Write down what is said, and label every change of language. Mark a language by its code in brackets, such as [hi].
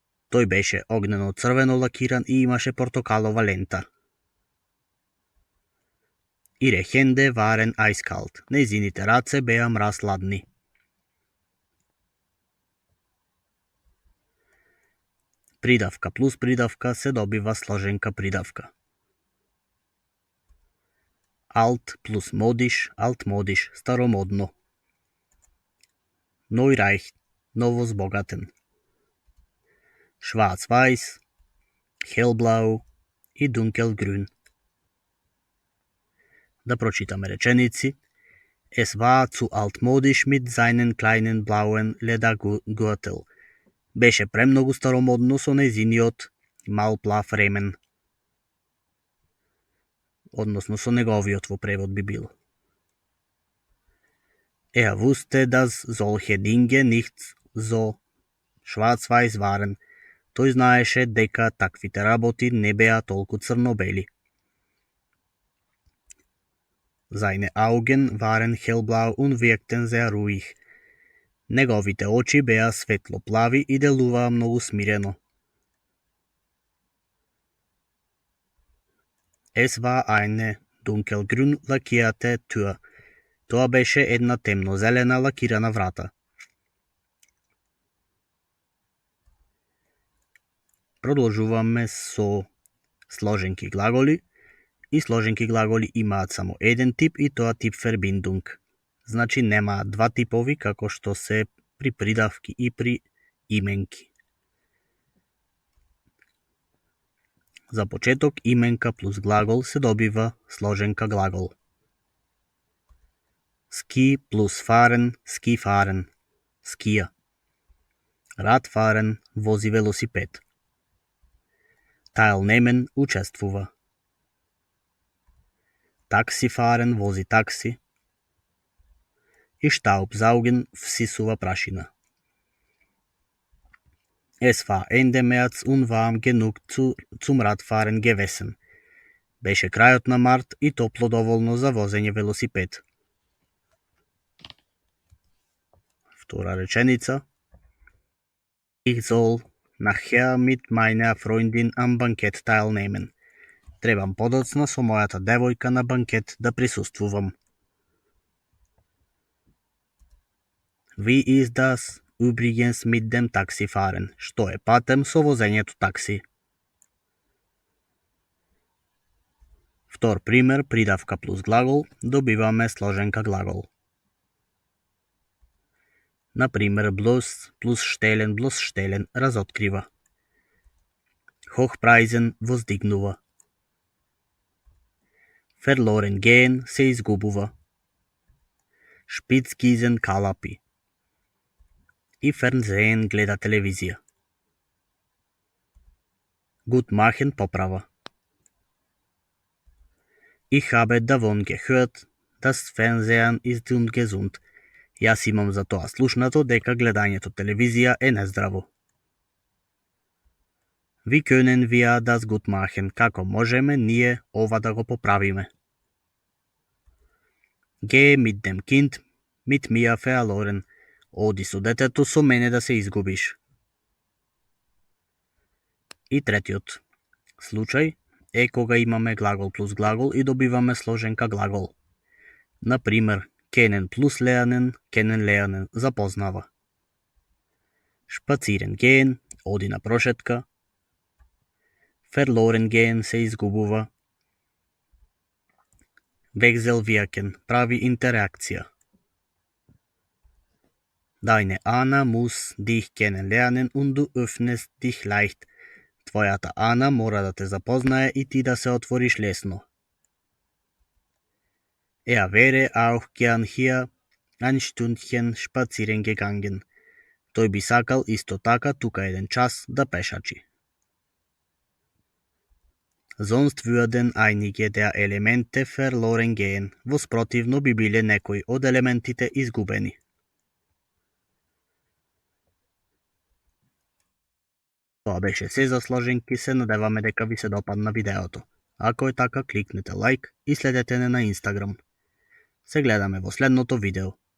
[mk] Тој беше огнено црвено лакиран и имаше портокалова лента. [de] Ihre Hände waren eiskalt. [mk] Нејзините раце беа мразладни. Придавка плюс придавка се добива сложенка придавка. [de] Alt плюс модиш, altmodisch, старомодно. Neureich, новозбогатен. Schwarz-Weiß, hellblau и dunkelgrün. [mk] Да прочитаме реченици. [de] Es war zu altmodisch mit seinen kleinen blauen Ledergürtel. [mk] Беше премногу старомодно со нејзиниот мал плав ремен. Односно со неговиот во превод би било. [de] Er wusste, dass solche Dinge nicht so schwarz-weiß waren. [mk] Тој знаеше дека таквите работи не беа толку црно-бели. [de] Seine Augen waren hellblau und wirkten sehr ruhig. [mk] Неговите очи беа светлоплави и делуваа многу смирено. [de] Es war eine dunkelgrün lackierte Tür. [mk] Тоа беше една темнозелена лакирана врата. Продолжуваме со сложенки глаголи. И сложенки глаголи имаат само еден тип и тоа тип Verbindung. Значи немаат два типови како што се при придавки и при именки. За почеток именка плюс глагол се добива сложенка глагол. [de] Ski плюс fahren, ski fahren, скија. [mk] Radfahren, вози велосипед. Teilnehmen, учествува. Taxifahren, вози такси. И Staubsaugen, всисува прашина. [de] Es war Ende März und warm genug zum Radfahren gewesen. [mk] Беше крајот на март и топло доволно за возење велосипед. Втора реченица. [de] Ich soll nachher mit meiner Freundin am Bankett teilnehmen. [mk] Требам подоцна со мојата девојка на банкет да присуствувам. [de] Wie ist das übrigens mit dem Taxifahren? [mk] Што е патем со возењето такси? Втор пример, придавка плюс глагол, добиваме сложенка глагол. Например, bloß плюс штелен, разоткрива. Hochpreisen, воздигнува. Verloren gehen, се изгубува. Spitzgießen, калапи. И Fernsehen, гледа телевизија. Gut machen, поправа. [de] Ich habe davon gehört, das Fernsehen ist ungesund. [mk] Јас имам за тоа слушнато дека гледањето телевизија е нездраво. [de] Wie können wir das gut machen? [mk] Како можеме ние ова да го поправиме? [de] Gehe mit dem Kind mit mir verloren. [mk] Оди со детето со мене да се изгубиш. И третиот случај е кога имаме глагол плюс глагол и добиваме сложенка глагол. Например, kennen плюс lernen, запознава. Spazieren gehen, оди на прошетка. Verloren gehen, се изгубува. Wechselwirken, прави интеракција. [de] Deine Anna muss dich kennenlernen und du öffnest dich leicht. [mk] Твојата Ана мора да те запознае и ти да се отвориш лесно. [de] Er wäre auch gern hier ein Stündchen spazieren gegangen. [mk] Тој би сакал исто така тука еден час да пешачи. [de] Sonst würden einige der Elemente verloren gehen. [mk] Во спротивно би биле некои од елементите изгубени. Тоа беше се за сложенки, се надеваме дека ви се допадна видеото. Ако е така, кликнете лайк и следете не на Инстаграм. Се гледаме во следното видео.